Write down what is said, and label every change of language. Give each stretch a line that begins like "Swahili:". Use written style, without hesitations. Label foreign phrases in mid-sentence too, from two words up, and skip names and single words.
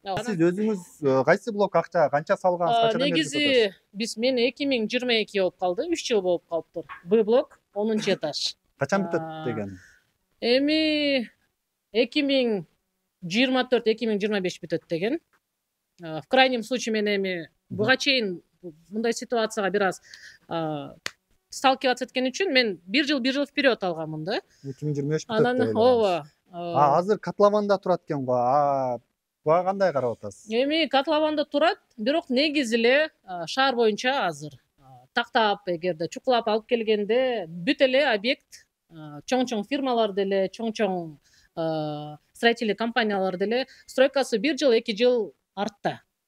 Kyrgyz: Сиз өзүңүз кайсы блок акча канча салгансыз, канчадан бери жатасыз? Негизи мен 2022 болуп калды, 3 жыл болуп калыптыр. Б блок 10 этаж. Качан бүтөт деген? Эми 2024-2025 бүтөт деген.
Russian: В крайнем случае
Kyrgyz: мен эми буга чейин мындай ситуацияга бир аз сталкиваться эткен үчүн мен 1 жыл вперед алганмын да. 2025 бүтөт. Анан ооба. Азыр котлованда турат экен го. Буга кандай карап атасыз? Эми котлованда турат, бирок негизи эле шаар боюнча азыр тактап, эгерде чукулап алып келгенде бүт эле объект чоң фирмалар деле, чоң строительный компаниялар деле стройкасы 1 жыл, 2 жыл артта.